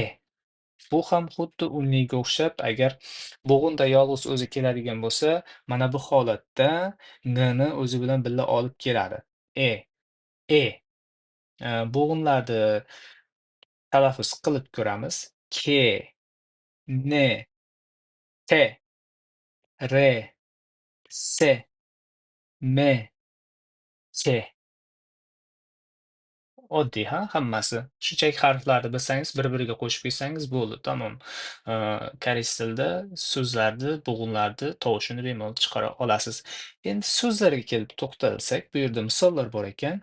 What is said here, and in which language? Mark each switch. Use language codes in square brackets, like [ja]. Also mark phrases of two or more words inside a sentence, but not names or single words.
[uz] Bu ham xuddi unliga o'xshab, agar bo'g'inda yolg'iz o'zi keladigan bo'lsa, mana bu holatda N ni o'zi bilan birga olib keladi. [ko] E. [uz] Bo'g'inlarni talaffuz qilib ko'ramiz. [ko] Ke, ne, te, re, se. [uz] M, Ch. Oddiy, ha, hammasi. Shunchaki harflarni bilsangiz, bir-biriga qo'shib ketsangiz bo'ldi, tamom. Koreys tilida so'zlarni, bo'g'inlarni tovushini bemalol chiqara olasiz. Endi so'zlarga kelib to'xtalsak, bu yerda misollar bor ekan.